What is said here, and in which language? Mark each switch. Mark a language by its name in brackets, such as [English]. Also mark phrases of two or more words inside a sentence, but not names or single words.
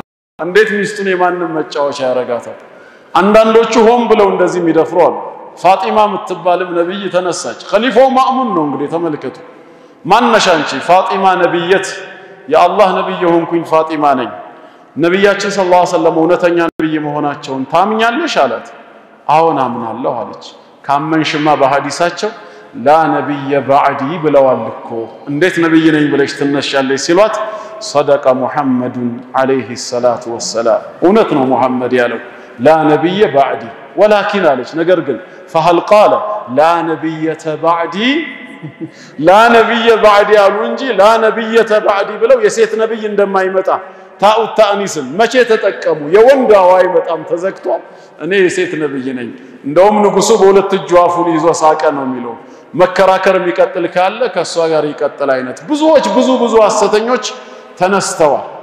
[Amharic] እንዴት ሚስቱን የማንም መጫወቻ ያረጋታል አንዳንዶቹ ሆም ብለው እንደዚህ የሚደፍሩ አሉ ፋጢማ የምትባልም ነብይ ተነሳች ኸሊፋው ማእሙን ነው እንግዲህ ተመልከቱ ማንነሻንቺ ፋጢማ ነብይት የአላህ ነብይ ሆንኩኝ ፋጢማ ነኝ ነብያችን [Arabic] صلى الله عليه وسلم [Amharic] እውነተኛ ነብይ መሆናቸውን ታምኛለሽ አላት አዎን አምናለሁ አለች ካመንሽማ በሐዲሳቸው [Arabic] لا نبي بعدي [Amharic] ብለዋል እኮ እንዴት ነብይ ነኝ ብለሽ ትነሻለሽ ሲሏት [Arabic] صدق محمد عليه الصلاه والسلام [Amharic] እውነት ነው ሙሐመድ ያለው [Arabic] لا نبي بعدي [Amharic] ولكن አለች ነገር ግን [Arabic] فهل قال لا نبي بعدي لا نبي بعدي [Amharic] አሉ እንጂ [Arabic] لا نبي بعدي [Amharic] ብለው የሴት ነብይ እንደማይመጣ ታኡ ታኒስን መቼ ተጠቀሙ የወንድ አይመጣም ተዘክቷል እኔ የሴት ነብይ ነኝ እንደውም ንጉሱ በሁለት እጁ አፉን ይዞ ሳቀ ነው የሚለው መከራከር የሚቀጥል ካለ ከሷ ጋር ይቀጥል አይነት ብዙዎች ብዙ ሐሰተኞች ተነስተዋል